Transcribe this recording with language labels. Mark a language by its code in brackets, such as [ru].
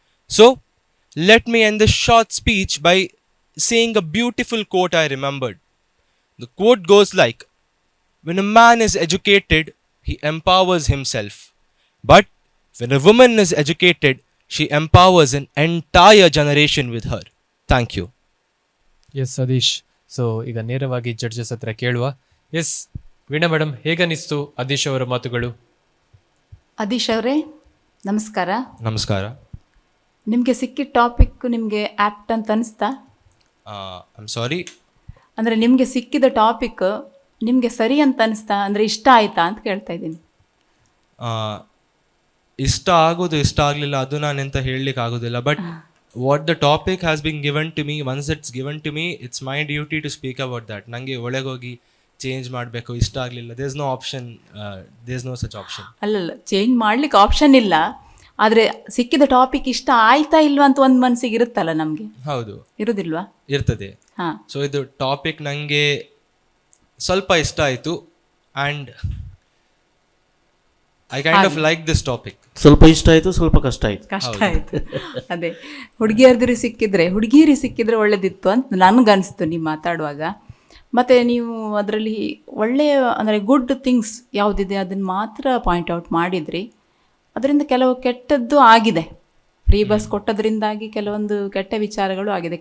[en] So, let me end this short speech by saying a beautiful quote I remembered. The quote goes like, when a man is educated, he empowers himself. But when a woman is educated, she empowers an entire generation with her. Thank you. [kn] S ಅದೀಶ್. So ಈಗ ನೇರವಾಗಿ judges ಹತ್ರ ಕೇಳುವ. S Veena madam, ಹೇಗನಿಸ್ತು ಅದೀಶ್ ಅವರ ಮಾತುಗಳು? ಅದೀಶ್ ಅವರೇ ನಮಸ್ಕಾರ. ನಮಸ್ಕಾರ. ನಿಮಗೆ ಸಿಕ್ಕಿದ ಟಾಪಿಕ್ ನಿಮಗೆ ಆ್ಯಕ್ಟ್ ಅಂತ ಅನಿಸ್ತಾ? [en] I am sorry. [kn] ಅಂದರೆ ನಿಮಗೆ ಸಿಕ್ಕಿದ ಟಾಪಿಕ್ ನಿಮಗೆ ಸರಿ ಅಂತ ಅನಿಸ್ತಾ? ಅಂದರೆ ಇಷ್ಟ ಆಯಿತಾ ಅಂತ ಕೇಳ್ತಾ ಇದ್ದೀನಿ. ಇಷ್ಟ ಆಗೋದು ಇಷ್ಟ ಆಗಲಿಲ್ಲ ಅದು ನಾನೆಂತ ಹೇಳಲಿಕ್ಕೆ ಆಗೋದಿಲ್ಲ. [en] But what the topic has been given to me, once it's given to me, it's my duty to speak about that. [kn] ನನಗೆ ಒಳಗೋಗಿ ಚೇಂಜ್ ಮಾಡಬೇಕು, ಇಷ್ಟ ಆಗಲಿಲ್ಲ, [en] There is no option, there is no such option. [kn] ಅಲ್ಲಲ್ಲ, change ಮಾಡಲಿಕ್ಕೆ option ಇಲ್ಲ. ಆದರೆ ಸಿಕ್ಕಿದ topic ಇಷ್ಟ ಆಯ್ತಾ ಇಲ್ವಾ ಅಂತ ಒಂದು ಮನಸ್ಸಿಗೆ ಇರುತ್ತಲ್ಲ ನಮಗೆ. ಹೌದು, ಇರೋದಿಲ್ವಾ? ಇರ್ತದೆ. ಹಾಂ. ಸೊ ಇದು ಟಾಪಿಕ್ ನನಗೆ ಸ್ವಲ್ಪ ಇಷ್ಟ ಆಯಿತು, [en] and I kind of like this topic. [kn] ಸ್ವಲ್ಪ ಇಷ್ಟ ಆಯಿತು, ಸ್ವಲ್ಪ ಕಷ್ಟ ಆಯಿತು. ಕಷ್ಟ ಆಯಿತು. ಅದೇ ಹುಡುಗಿಯರ್ದಿರು ಸಿಕ್ಕಿದ್ರೆ ಒಳ್ಳೇದಿತ್ತು ಅಂತ ನನಗನ್ನಿಸ್ತು ನೀವು ಮಾತಾಡುವಾಗ. ಮತ್ತು ನೀವು ಅದರಲ್ಲಿ ಒಳ್ಳೆಯ ಅಂದರೆ ಗುಡ್ ಥಿಂಗ್ಸ್ ಯಾವುದಿದೆ ಅದನ್ನು ಮಾತ್ರ ಪಾಯಿಂಟ್ ಔಟ್ ಮಾಡಿದ್ರಿ. ಅದರಿಂದ ಕೆಲವು ಕೆಟ್ಟದ್ದು ಆಗಿದೆ. ಫ್ರೀ ಬಸ್ ಕೊಟ್ಟದ್ರಿಂದಾಗಿ ಕೆಲವೊಂದು ಕೆಟ್ಟ ವಿಚಾರಗಳು ಆಗಿದೆ.